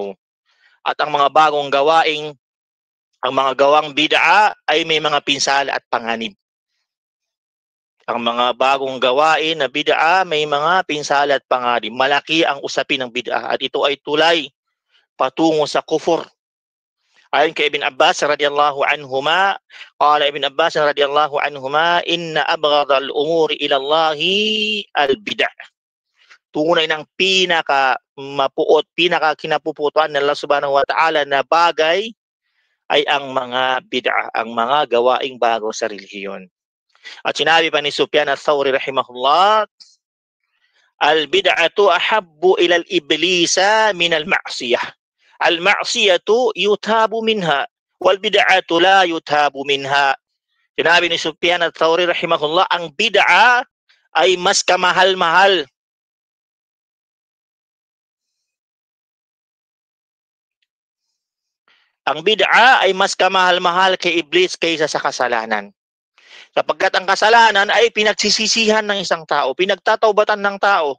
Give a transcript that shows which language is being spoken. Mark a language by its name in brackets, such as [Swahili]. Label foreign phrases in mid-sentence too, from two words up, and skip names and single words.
[Filipino] At ang mga bagong gawaing, ang mga gawang bid'a ay may mga pinsala at panganib. Ang mga bagong gawain na bid'a may mga pinsala at panganib. Malaki ang usapin ng bid'a at ito ay tulay patungo sa kufur. Ayon kay [Arabic] Ibn Abbas رضي الله عنهما قال ابن عباس رضي الله عنهما إن أبغض الأمور إلى الله البدعة. [Filipino] Tunay ng pinaka mapuot, pinaka kinapuputuan ng Allah [Arabic] سبحانه وتعالى [Filipino] na bagay ay ang mga bid'a, ang mga gawaing bago sa relihiyon. At sinabi pa ni Sufyan al-Thawri [Arabic] رحمه الله البدعة أحب إلى إبليس من المعصية. المعصية يتاب منها والبدعة لا يتاب منها. [Filipino] Sinabi ni Sufyan al-Thawri rahimahullah, ang bid'a ay mas kamahal-mahal ang bid'a ay mas kamahal-mahal kay Iblis kaysa sa kasalanan. Sapagkat ang kasalanan ay pinagsisisihan ng isang tao, pinagtataubatan ng tao.